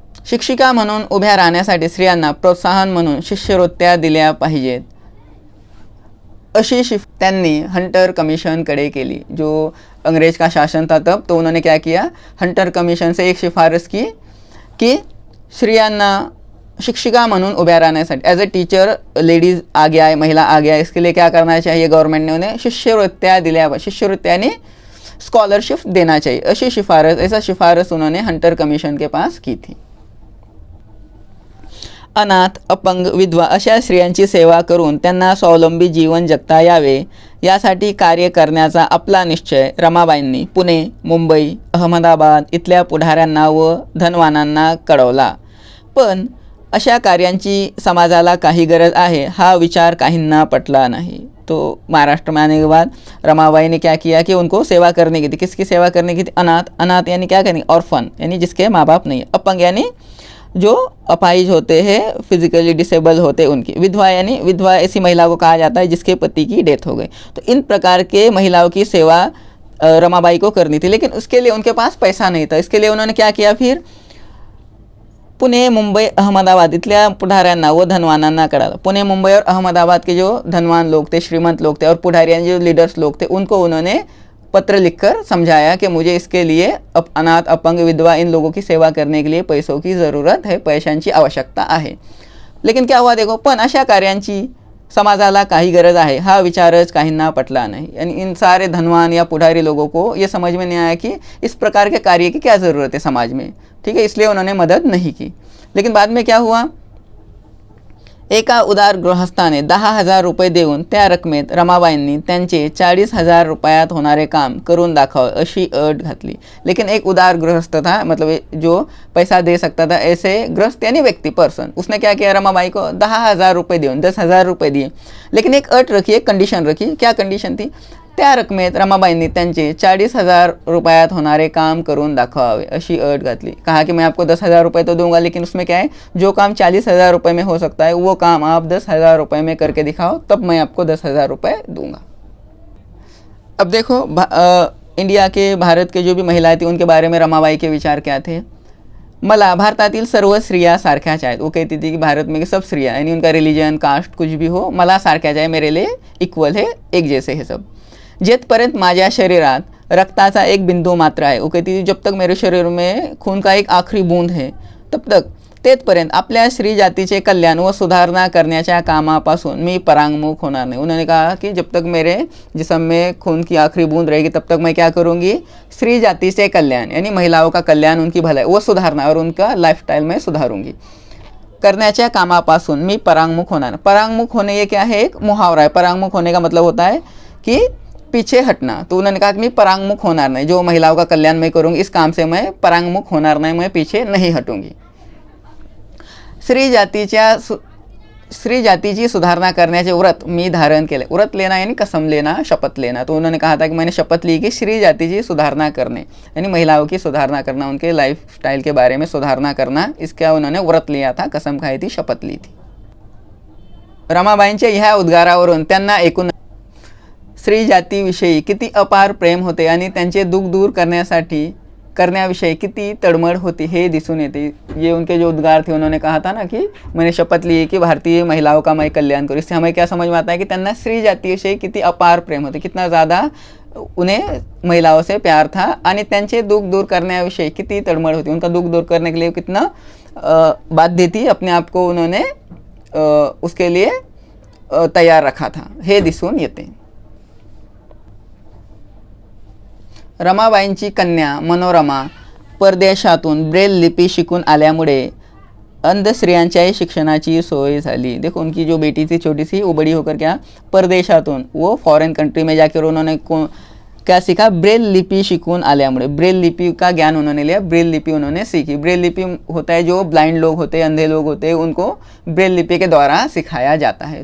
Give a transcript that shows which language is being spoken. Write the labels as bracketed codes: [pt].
[mr] शिक्षिका म्हणून उभ्या राहण्यासाठी स्त्रियांना प्रोत्साहन म्हणून शिष्यवृत्त्या दिल्या पाहिजेत, अशी त्यांनी हंटर कमीशनकडे केली। [hi] जो अंग्रेज का शासन था तब, तो उन्होंने क्या किया? हंटर कमीशन से एक सिफारिश की कि [mr] स्त्रियांना शिक्षिका म्हणून उभ्या राहण्यासाठी, [en] as a teacher ladies [hi] आगे आए, महिला आगे आए, इसके लिए क्या करना चाहिए? गवर्नमेंट ने उन्हें [mr] शिष्यवृत्तियाँ दिल्या, [hi] शिष्यवृत्तियाँ यानी स्कॉलरशिप देना चाहिए, [mr] अशी सिफारिश, [hi] ऐसा सिफारिश उन्होंने हंटर कमीशन के पास की थी। [mr] अनाथ, अपंग, विधवा अशा स्त्रियांची सेवा करून त्यांना स्वावलंबी जीवन जगता यावे यासाठी कार्य करण्याचा आपला निश्चय रमाबाईंनी पुणे, मुंबई, अहमदाबाद इथल्या पुढाऱ्यांना व धनवानांना कळवला। पण अशा कार्यांची समाजाला काही गरज आहे हा विचार काहींना पटला नहीं। [hi] तो महाराष्ट्र में आने के बाद रमाबाई ने क्या किया कि उनको सेवा करने की थी। किसकी सेवा करने की थी? अनाथ। अनाथ यानी क्या करनी? ऑर्फन, यानी जिसके माँ बाप नहीं है। अपंग यानी जो अपाहिज होते हैं, फिजिकली डिसेबल होते उनकी। विधवा यानी, विधवा ऐसी महिला को कहा जाता है जिसके पति की डेथ हो गई। तो इन प्रकार के महिलाओं की सेवा रमाबाई को करनी थी, लेकिन उसके लिए उनके पास पैसा नहीं था। इसके लिए उन्होंने क्या किया? [mr] फिर पुणे, मुंबई, अहमदाबाद इथल्या पुढाऱ्यांना व धनवानांना कळालं। [hi] पुणे, मुंबई और अहमदाबाद के जो धनवान लोग थे, श्रीमंत लोग थे और पुढारी जो लीडर्स लोग थे, उनको उन्होंने पत्र लिखकर समझाया कि मुझे इसके लिए अनाथ, अपंग, विधवा इन लोगों की सेवा करने के लिए पैसों की ज़रूरत है, [mr] पैशांची आवश्यकता आहे। [hi] लेकिन क्या हुआ देखो, [mr] पण अशा कार्यांची समाजाला काही गरज आहे हा विचारच काहींना पटला नहीं। [hi] यानी इन सारे धनवान या पुढारी लोगों को ये समझ में नहीं आया कि इस प्रकार के कार्य की क्या ज़रूरत है समाज में, ठीक है, इसलिए उन्होंने मदद नहीं की। लेकिन बाद में क्या हुआ? [mr] एका उदार गृहस्थाने 10,000 रुपये देऊन त्या रकमेत रमाबाईंनी त्यांचे 40,000 रुपयात होणारे काम करून दाखवावे अशी अट घातली। [hi] लेकिन एक उदार गृहस्थ था, मतलब जो पैसा दे सकता था, ऐसे गृहस्थ यानी व्यक्ति, पर्सन, उसने क्या किया? रमाबाई को [mr] 10,000 रुपये देऊन [hi] 10,000 रुपये दिए, लेकिन एक अट रखी, एक कंडीशन रखी। क्या कंडीशन थी? [mr] त्या रकमेत रमाबाईंनी त्यांचे 40,000 रुपयात होणारे काम करून दाखवावे अशी अट घातली। [hi] कहा कि मैं आपको 10,000 रुपये तो दूंगा, लेकिन उसमें क्या है, जो काम 40,000 रुपये में हो सकता है वो काम आप 10,000 रुपये में करके दिखाओ, तब मैं आपको 10,000 रुपये दूंगा। अब देखो इंडिया के, भारत के जो भी महिलाएं थी उनके बारे में रमाबाई के विचार क्या थे? [mr] मला भारतातील सर्व स्त्रिया सारख्याच आहेत। [hi] वो कहती थी कि भारत में सब स्त्रियाँ, यानी उनका रिलीजन, कास्ट कुछ भी हो, [mr] मला सारख्याच आहे, [hi] मेरे लिए इक्वल है, एक जैसे है सब। [mr] जेथपर्यंत माझ्या शरीरात रक्ताचा एक बिंदू मात्र आहे, [hi] वो कहती थी जब तक मेरे शरीर में खून का एक आखिरी बूंद है तब तक, [mr] तेथपर्यंत आपल्या स्त्री जातीचे कल्याण व सुधारणा करण्याच्या कामापासून मी परांगमुख होणार नहीं। [hi] उन्होंने कहा कि जब तक मेरे जिस्म में खून की आखिरी बूंद रहेगी तब तक मैं क्या करूँगी? स्त्री जाति से कल्याण यानी महिलाओं का कल्याण, उनकी भलाई वो सुधारना और उनका लाइफस्टाइल में सुधारूंगी। [mr] करण्याच्या कामापासून मी परांगमुख होणार। [hi] परांगमुख होने ये क्या है? एक मुहावरा है। परांगमुख होने का मतलब होता है कि पीछे हटना। तो उन्होंने कहा कि मैं [mr] परांगमुख होणार नहीं, [hi] जो महिलाओं का कल्याण मैं करूँगी इस काम से मैं परांगमुख होणार नहीं, मैं पीछे नहीं हटूंगी। [mr] स्त्री जातीची सुधारणा करण्याचे व्रत मी धारण केले। [hi] व्रत लेना यानी कसम लेना, शपथ लेना। तो उन्होंने कहा था कि मैंने शपथ ली कि [mr] स्त्री जातीची सुधारणा [hi] करने, यानी महिलाओं की सुधारणा करना, उनके लाइफ स्टाइल के बारे में सुधारणा करना, इसका उन्होंने व्रत लिया था, कसम खाई थी, शपथ ली थी। [mr] रमाबाईंच्या ह्या उद्गारावरून त्यांना एकूण स्त्री जातीविषयी किती अपार प्रेम होते आणि त्यांचे दुःख दूर करण्याविषयी किती तड़मड़ होती हे दिसून येते। [hi] ये उनके जो उद्गार थे, उन्होंने कहा था ना कि मैंने शपथ ली कि भारतीय महिलाओं का मैं कल्याण करूँ। इससे हमें क्या समझ में आता है कि [mr] त्यांना स्त्री जातीविषयी किती अपार प्रेम होते, [hi] कितना ज़्यादा उन्हें महिलाओं से प्यार था [mr] आणि त्यांचे दुःख दूर करण्याविषयी किती तड़मड़ होती, [hi] उनका दुःख दूर करने के लिए कितना बाध्य थी, अपने आप को उन्होंने उसके लिए तैयार रखा था, [mr] हे दिसून येते। रमाबाईंची कन्या मनोरमा परदेशातून ब्रेल लिपी शिकून आल्यामुळे अंध स्त्रियांच्याही शिक्षणाची सोय झाली। [hi] देखो उनकी जो बेटी थी छोटी सी, वो बड़ी होकर क्या [mr] परदेशातून [hi] वो फॉरेन कंट्री में जाकर उन्होंने क्या सीखा, [mr] ब्रेल लिपी शिकून आल्यामुळे [hi] ब्रेल लिपी का ज्ञान उन्होंने लिया, ब्रेल लिपी उन्होंने सीखी। ब्रेल लिपि होता है जो ब्लाइंड लोग होते हैं, अंधे लोग होते हैं, उनको ब्रेल लिपि के द्वारा सिखाया जाता है।